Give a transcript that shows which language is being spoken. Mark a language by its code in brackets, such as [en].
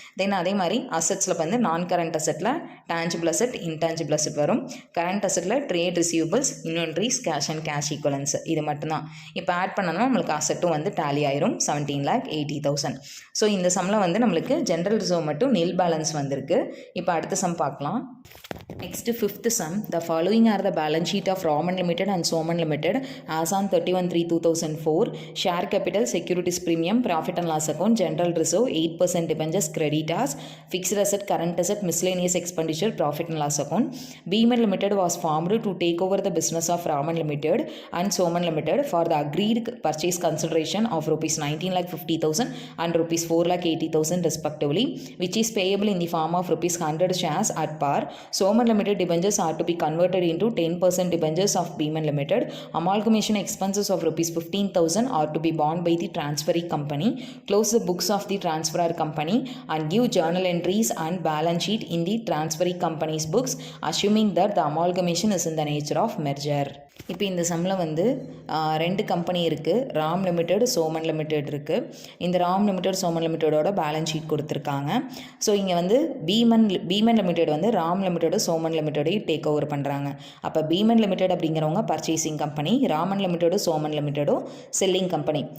[ta] தென் அதே மாதிரி அசட்ஸில் வந்து நான் current அசட்டில் tangible asset, intangible asset வரும். Current அசட்டில் trade receivables, inventories, cash and cash equivalence இது மட்டும்தான். இப்போ ஆட் பண்ணணும் நம்மளுக்கு அசட்டும் வந்து டேலி ஆயிரும் 17,80,000. ஸோ இந்த சம்மில் வந்து நம்மளுக்கு ஜென்ரல் ரிசர்வ் மட்டும் நில் பேலன்ஸ் வந்திருக்கு. இப்போ அடுத்த சம் பார்க்கலாம். Next 5th sum. [en] The following are the balance sheet of Raman Limited and Soman Limited as on 31/3/2004. Share capital, securities premium, profit and loss account, general reserve, 8% debentures, creditors, fixed asset, current asset, miscellaneous expenditure, profit and loss account. Beeman Limited was formed to take over the business of Raman Limited and Soman Limited for the agreed purchase consideration of ₹19,50,000 and ₹4,80,000 respectively, which is payable in the form of ₹100 shares at par. Soman Limited debentures are to be converted into 10% debentures of Beeman Limited. Amalgamation expenses of ₹15,000 are to be borne by the transferee company. Close the books of the transferor company and give journal entries and balance sheet in the transferee company's books, assuming that the amalgamation is in the nature of merger. [ta] இப்போ இந்த சம்மில் வந்து 2 company இருக்குது, Ram limited, Soman limited இருக்குது. இந்த Ram limited, Soman லிமிடெடோட balance sheet கொடுத்துருக்காங்க. So இங்கே வந்து பீமன் லிமிடெட் வந்து ராம் லிமிடெடும் சோமன் லிமிடெடையும் டேக் ஓவர் பண்ணுறாங்க. அப்போ பீமன் லிமிடெட் அப்படிங்கிறவங்க purchasing company, Raman லிமிடெடும் Soman லிமிடெடும் selling company.